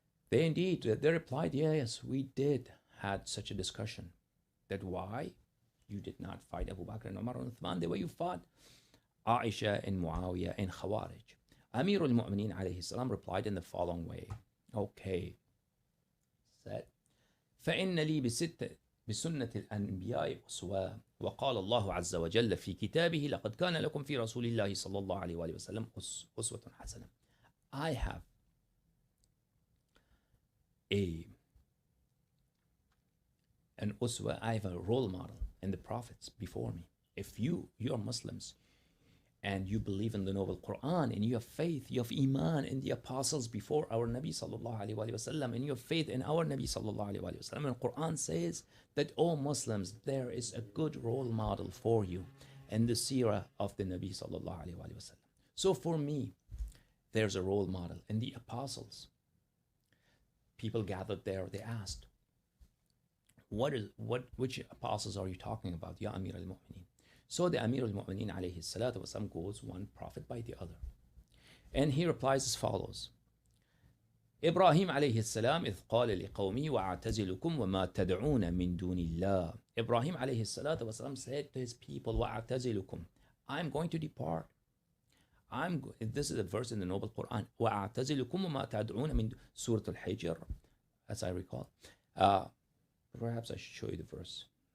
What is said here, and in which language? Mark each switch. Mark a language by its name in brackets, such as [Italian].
[English] They replied, yes, we did had such a discussion. That why you did not fight Abu Bakr and Omar and Uthman the way you fought Aisha and Muawiyah and Khawarij. Amir al-Mu'mineen alayhi salam replied in the following way. Okay. [Arabic] Said, فَإِنَّ لِي بسنة الأنبياء أسوة وقال الله عز وجل في كتابه لقد كان لكم في رسول الله صلى الله عليه وآله وسلم أسوة حسنة. [English] I have an uswa, I have a role model in the prophets before me. If you are Muslims and you believe in the noble Quran and you have faith, you have iman in the apostles before our Nabi sallallahu alaihi wasallam, and you have faith in our Nabi sallallahu alaihi wasallam, and Quran says that, oh Muslims, there is a good role model for you in the seerah of the Nabi sallallahu alaihi wasallam. So for me, there's a role model in the apostles. People gathered there, they asked, which apostles are you talking about, Ya Amir al-Mu'mineen? So the Amir al-Mu'mineen alayhi salatu wasalam goes one prophet by the other. And he replies as follows. [Arabic] Ibrahim alayhi salam إذ قال لقومي وأعتزلكم وما تدعون من دون الله. [English] Ibrahim alayhi salatu wasalam said to his people, وأعتزلكم, I'm going to depart. This is a verse in the Noble Quran. [Arabic] وَأَعْتَزِلُكُمْ وَمَا تَدْعُونَ مِنْ [English] Surah al-Hijr, as I recall. Perhaps I should show you the verse.